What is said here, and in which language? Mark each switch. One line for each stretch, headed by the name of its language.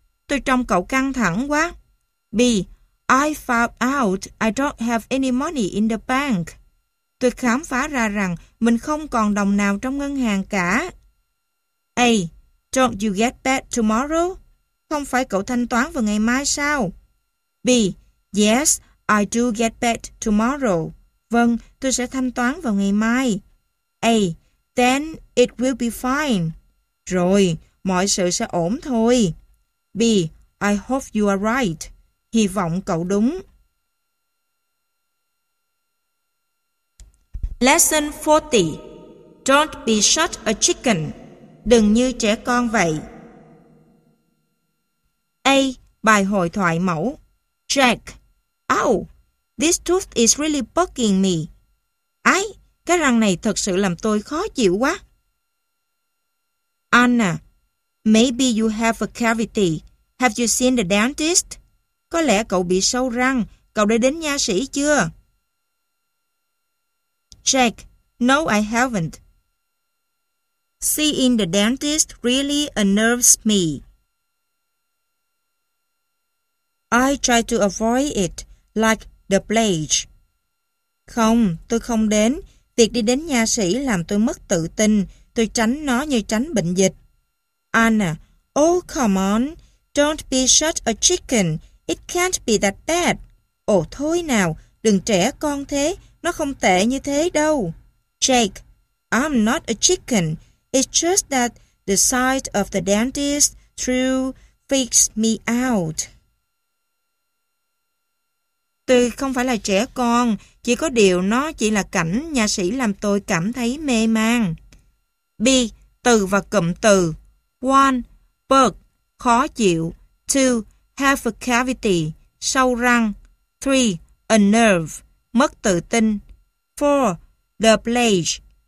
Vietnamese: Tôi trông cậu căng thẳng quá.
English: B. I found out I don't have any money in the bank.
Vietnamese: Tôi khám phá ra rằng mình không còn đồng nào trong ngân hàng cả.
English: A. Don't you get back tomorrow?
Vietnamese: Không phải cậu thanh toán vào ngày mai sao?
English: B. Yes, I do get back tomorrow.
Vietnamese: Vâng, tôi sẽ thanh toán vào ngày mai.
English: A. Then it will be fine.
Vietnamese: Rồi, mọi sự sẽ ổn thôi.
English: B. I hope you are right.
Vietnamese: Hy vọng cậu đúng.
English: Lesson 40. Don't be such a chicken.
Vietnamese: Đừng như trẻ con vậy. A. Bài hội thoại mẫu. Jack. Ow!
English: This tooth is really bugging me.
Vietnamese: Ái! Cái răng này thật sự làm tôi khó chịu quá.
English: Anna. Maybe you have a cavity. Have you seen the dentist?
Vietnamese: Có lẽ cậu bị sâu răng. Cậu đã đến nha sĩ chưa?
English: Jack. No, I haven't. Seeing the dentist really unnerves me. I try to avoid it, like the plague.
Vietnamese: Không, tôi không đến. Việc đi đến nha sĩ làm tôi mất tự tin. Tôi tránh nó như tránh bệnh dịch.
English: Anna. Oh, come on. Don't be such a chicken. It can't be that bad.
Vietnamese: Ồ, thôi nào. Đừng trẻ con thế. Nó không tệ như thế đâu.
English: Jake. I'm not a chicken. It's just that the sight of the dentist through freaks me out.
Vietnamese: Tôi không phải là trẻ con, chỉ có điều nó chỉ là cảnh nha sĩ làm tôi cảm thấy mê man. B. Từ và cụm từ. 1. Bug. Khó chịu. 2.
English: Have a cavity.
Vietnamese: Sâu răng.
English: 3. A nerve.
Vietnamese: Mất tự tin.
English: 4. The plague.